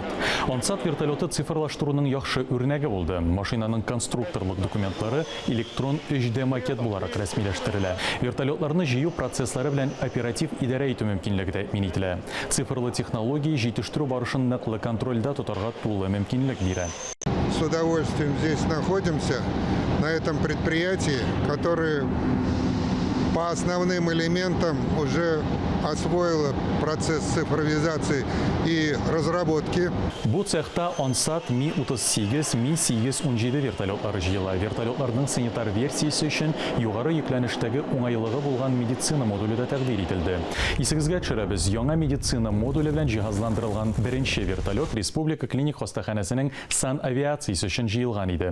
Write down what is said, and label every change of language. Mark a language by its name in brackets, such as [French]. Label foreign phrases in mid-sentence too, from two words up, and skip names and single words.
[Tatar] Ансат вертолеты цифрлаштыруның яхшы үрнәге булды. Машинаның конструкторлык документлары электрон 3D макет буларак рәсмиләштерелә. Вертолетларны җыю процесслары белән оператив идарә итү мөмкинлеге тәэмин ителә. Цифрлы технология җитештерү барышын ныклы контрольдә тотарга тулы мөмкинлек бирә. [Russian] С удовольствием здесь находимся, на этом предприятии, которое по основным элементам уже освоило процесс цифровизации и разработки. [Tatar] Бу цехта Ансат Ми-38, Ми-817 вертолетлары җыела. Вертолетларның санитар версиясе өчен югары йөкләнештәге уңайлыгы булган медицина модуле дә тәкъдим ителде. Исегезгә төшерәбез, яңа медицина модуле белән җиһазландырылган беренче вертолет республика клиник хастаханәсенең санавиациясе өчен җыелган иде.